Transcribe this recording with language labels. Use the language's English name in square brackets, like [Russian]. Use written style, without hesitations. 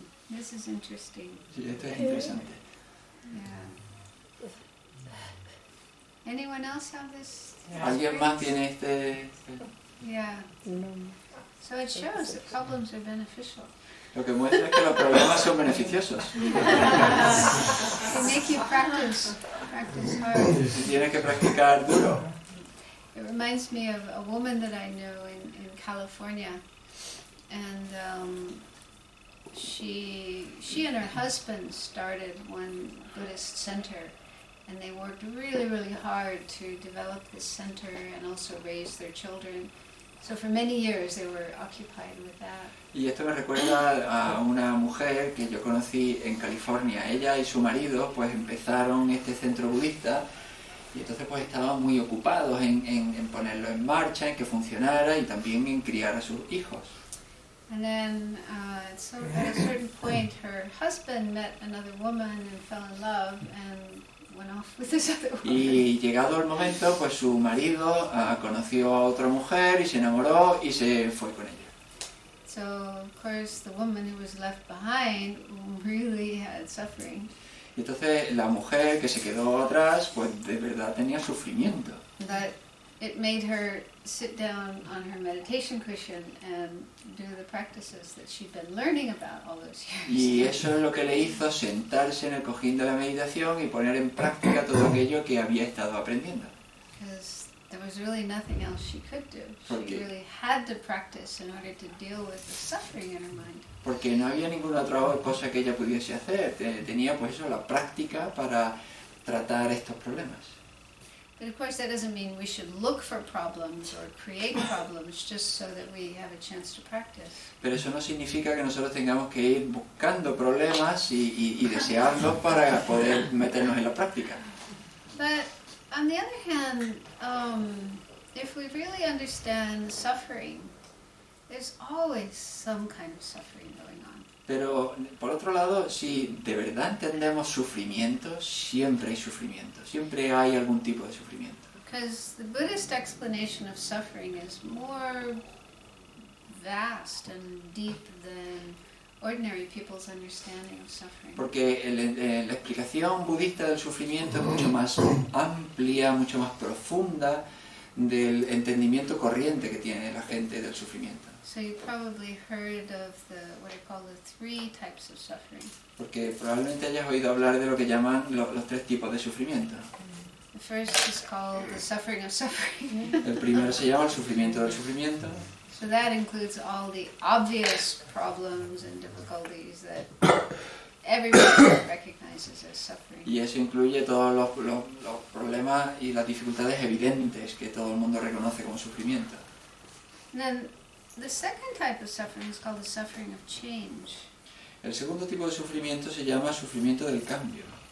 [English] This is interesting. [Spanish] Sí, esto es interesante. Yeah. [English] Anyone else have this? [Spanish] ¿Alguien más tiene este? Yeah. [English] So it shows that problems are beneficial. [Spanish] Lo que muestra es que los problemas son beneficiosos. [English] They make you practice hard. [Spanish] Tienes que practicar duro. [English] It reminds me of a woman that I know in California, and she and her husband started one Buddhist center, and they worked really, really hard to develop this center and also raise their children. So for many years they were occupied with that. [Spanish] Y esto me recuerda a una mujer que yo conocí en California. Ella y su marido pues empezaron este centro budista y entonces pues estaban muy ocupados en ponerlo en marcha, en que funcionara y también en criar a sus hijos. [English] And then so at a certain point her husband met another woman and fell in love and went off with this other woman. [Spanish] Y llegado el momento pues su marido conoció a otra mujer y se enamoró y se fue con ella. [English] So of course the woman who was left behind really had suffering. [Spanish] Y entonces la mujer que se quedó atrás pues de verdad tenía sufrimiento. [English] That it made her sit down on her meditation cushion and do the practices that she'd been learning about all those years. [Spanish] Y eso es lo que le hizo sentarse en el cojín de la meditación y poner en práctica todo aquello que había estado aprendiendo. [English] Because there was really nothing else she could do. She really had to practice in order to deal with the suffering in her mind. [Spanish] Porque no había ninguna otra cosa que ella pudiese hacer. Tenía pues eso, la práctica para tratar estos problemas. [English] But of course that doesn't mean we should look for problems or create problems just so that we have a chance to practice. [Spanish] Pero eso no significa que nosotros tengamos que ir buscando problemas y desearlos para poder meternos en la práctica. [English] But on the other hand, if we really understand suffering, there's always some kind of suffering going on. [Spanish] Pero, por otro lado, si de verdad entendemos sufrimiento, siempre hay sufrimiento, siempre hay algún tipo de sufrimiento. [English] Because the Buddhist explanation of suffering is more vast and deep than ordinary people's understanding of suffering. [Spanish] Porque la explicación budista del sufrimiento es mucho más amplia, mucho más profunda del entendimiento corriente que tiene la gente del sufrimiento. [English] So you probably heard of what are called the 3 types of suffering. [Spanish] Porque probablemente hayas oído hablar de lo que llaman los 3 tipos de sufrimiento. [English] The first is called the suffering of suffering. [Spanish] El primero se llama el sufrimiento del sufrimiento. [English] So that includes all the obvious problems and difficulties that everybody recognizes as suffering. [Spanish] Y eso incluye todos los problemas y las dificultades evidentes que todo el mundo reconoce como sufrimiento. [English] And then the second type of suffering is called the suffering of change. [Spanish] El segundo tipo de sufrimiento se llama sufrimiento del cambio.